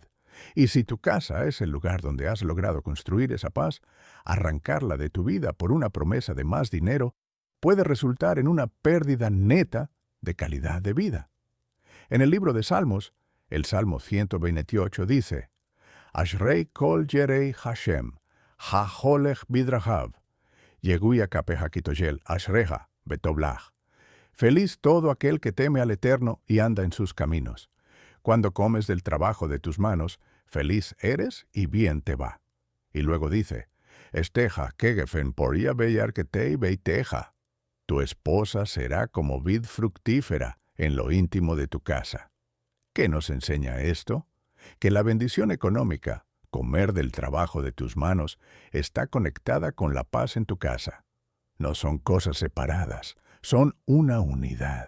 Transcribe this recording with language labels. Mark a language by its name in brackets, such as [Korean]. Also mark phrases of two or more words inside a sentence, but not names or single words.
[Spanish] Y si tu casa es el lugar donde has logrado construir esa paz, arrancarla de tu vida por una promesa de más dinero puede resultar en una pérdida neta de calidad de vida. En el libro de Salmos, el Salmo 128 dice, [Hebrew] אשרי כל ירא ה׳ ההלך בדרכיו יגיע כפיך כי תאכל אשריך וטוב לך. [Spanish] Feliz todo aquel que teme al Eterno y anda en sus caminos. Cuando comes del trabajo de tus manos, feliz eres y bien te va. Y luego dice, [Hebrew] אשתך כגפן פריה בירכתי ביתך. [Spanish] Tu esposa será como vid fructífera en lo íntimo de tu casa. ¿Qué nos enseña esto? Que la bendición económica, comer del trabajo de tus manos, está conectada con la paz en tu casa. No son cosas separadas, son una unidad.